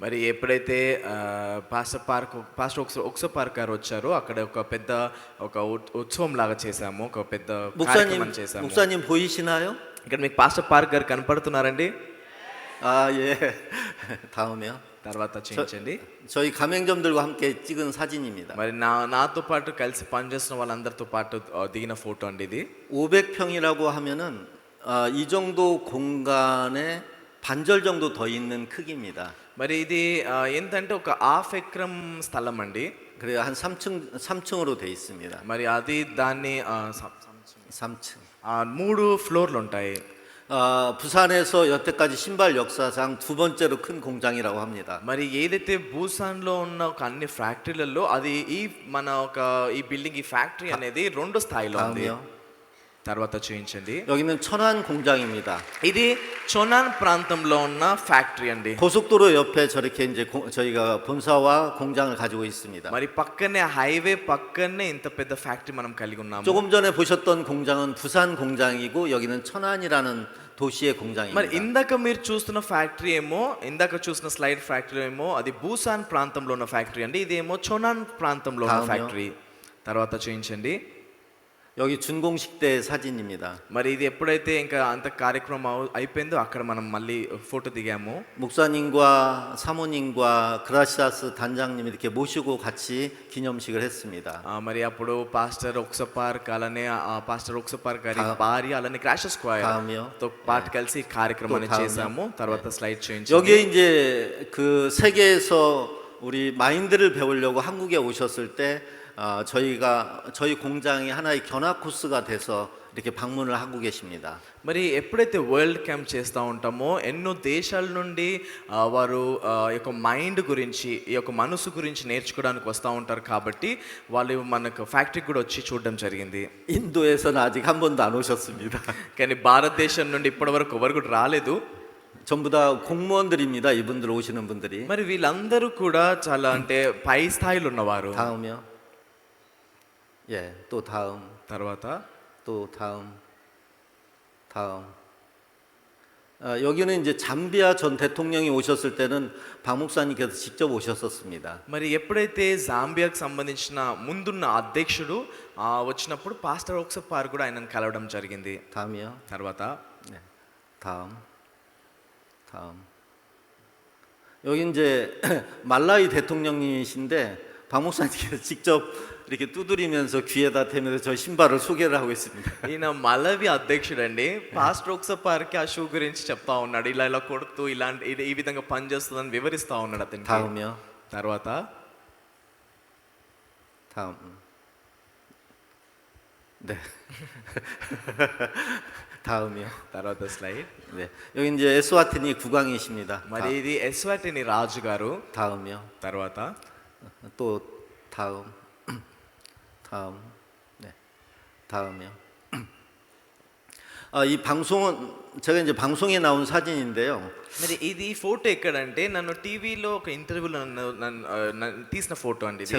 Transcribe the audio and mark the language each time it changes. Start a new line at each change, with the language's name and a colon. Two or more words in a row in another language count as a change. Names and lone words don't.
Telugu: మరి ఎప్పుడైతే పాస్టర్ ఒకసో పార్క్ గారు వచ్చారో అక్కడ ఒక పెద్ద ఒక ఉత్సవం లాగా చేశాము, ఒక పెద్ద కార్యక్రమం చేశాము.
Korean: 목사님 보이시나요?
Telugu: ఇక్కడ మీకు పాస్టర్ పార్క్ గారు కనపడుతున్నారండి?
Korean: 아, 예. 다음에요.
Telugu: తర్వాత చూపించండి.
Korean: 저희 가맹점들과 함께 찍은 사진입니다.
Telugu: మరి నాతో పాటు కలిసి పనిచేస్తున్న వాళ్ళందరితో పాటు దిగిన ఫోటో అండి ఇది.
Korean: 500평이라고 하면은 이 정도 공간에 반절 정도 더 있는 크기입니다.
Telugu: మరి ఇది ఏంటంటే ఒక హాఫ్ ఎకరం స్థలం అండి.
Korean: 그래요. 한 3층으로 돼 있습니다.
Telugu: మరి అది దాన్ని
Korean: 3층.
Telugu: 3 ఫ్లోర్లు ఉంటాయి.
Korean: 부산에서 여태까지 신발 역사상 두 번째로 큰 공장이라고 합니다.
Telugu: మరి ఏదైతే బూసాన్లో ఉన్న ఒక అన్ని ఫ్యాక్టరీలలో అది ఈ బిల్డింగ్ ఈ ఫ్యాక్టరీ అనేది 2 స్థాయిలో ఉంది.
Korean: 다음이요.
Telugu: తర్వాత చూపించండి.
Korean: 여기는 천안 공장입니다.
Telugu: ఇది చొనాన్ ప్రాంతంలో ఉన్న ఫ్యాక్టరీ అండి.
Korean: 고속도로 옆에 저렇게 이제 저희가 본사와 공장을 가지고 있습니다.
Telugu: మరి పక్కనే హైవే పక్కనే ఇంత పెద్ద ఫ్యాక్టరీ మనం కలిగి ఉన్నాము.
Korean: 조금 전에 보셨던 공장은 부산 공장이고 여기는 천안이라는 도시의
Telugu: మరి
Korean: 공장입니다.
Telugu: ఇందాక మీరు చూస్తున్న ఫ్యాక్టరీ ఏమో, ఇందాక చూసిన స్లైడ్ ఫ్యాక్టరీ ఏమో అది బూసాన్ ప్రాంతంలో ఉన్న ఫ్యాక్టరీ అండి. ఇదేమో చొనాన్ ప్రాంతంలో ఉన్న ఫ్యాక్టరీ. తర్వాత చూపించండి.
Korean: 여기 준공식 때 사진입니다.
Telugu: మరి ఇది ఎప్పుడైతే ఇంకా అంత కార్యక్రమం అయిపోయిందో అక్కడ మనం మళ్ళీ ఫోటో దిగాము.
Korean: 목사님과 사모님과 그라시아스 단장님 이렇게 모시고 같이 기념식을 했습니다.
Telugu: మరి అప్పుడు పాస్టర్ ఒకసపార్క్ అలానే పాస్టర్ ఒకసపార్క్ గారి భార్య అలానే
English: crash square
Korean: 다음이요.
Telugu: తో పాటు కలిసి ఈ కార్యక్రమాన్ని
Korean: 또 다음이요.
Telugu: చేసాము. తర్వాత స్లైడ్ చూపించండి.
Korean: 여기에 이제 그 세계에서 우리 마인드를 배우려고 한국에 오셨을 때 저희 공장이 하나의 견학 코스가 돼서 이렇게 방문을 하고 계십니다.
Telugu: మరి ఎప్పుడైతే
English: world camp
Telugu: చేస్తూ ఉంటామో ఎన్నో దేశాల నుండి వారు ఈ యొక్క మైండ్ గురించి ఈ యొక్క మనసు గురించి నేర్చుకోవడానికి వస్తూ ఉంటారు. కాబట్టి వాళ్ళు మనకు ఫ్యాక్టరీకి కూడా వచ్చి చూడడం జరిగింది.
Korean: 인도에서는 아직 한 번도 안 오셨습니다.
Telugu: కానీ భారతదేశం నుండి ఇప్పటి వరకు ఎవరు కూడా రాలేదు.
Korean: 전부 다 공무원들입니다. 이분들 오시는 분들이.
Telugu: మరి వీళ్ళందరూ కూడా చాలా అంటే పై స్థాయిలో ఉన్నవారు.
Korean: 다음이요. 예, 또 다음,
Telugu: తర్వాత
Korean: 또 다음. 여기는 이제 잠비아 전 대통령이 오셨을 때는 박 목사님께서 직접 오셨었습니다.
Telugu: మరి ఎప్పుడైతే జాంబియాకు సంబంధించిన ముందున్న అధ్యక్షుడు వచ్చినప్పుడు పాస్టర్ ఒకసారి కూడా ఆయనను కలవడం జరిగింది.
Korean: 다음이요.
Telugu: తర్వాత
Korean: 네, 다음. 여기 이제 말라위 대통령님이신데 박 목사님께서 직접 이렇게 두드리면서 귀에다 대면서 저 신발을 소개를 하고 있습니다.
Telugu: ఈయన మలవి అధ్యక్షుడు అండి. పాస్టర్ ఒకసారికి ఆ షూ గురించి చెప్తా ఉన్నాడు. ఇలా ఇలా కొడుతూ ఇలాంటి ఈ విధంగా పనిచేస్తుందని వివరిస్తా ఉన్నాడు అతనికి.
Korean: 다음이요.
Telugu: తర్వాత
Korean: 다음. 네. 다음이요.
Telugu: తర్వాత స్లైడ్.
Korean: 네. 여기 이제 에스와티니 국왕이십니다.
Telugu: మరి ఇది ఎస్వాటిని రాజు గారు.
Korean: 다음이요.
Telugu: తర్వాత
Korean: 또 다음. 네. 다음이요. 이 방송은 제가 이제 방송에 나온 사진인데요.
Telugu: మరి ఇది ఫోటో ఎక్కడంటే నన్ను టీవీలో ఒక ఇంటర్వ్యూలో నన్ను తీసిన ఫోటో అండి ఇది.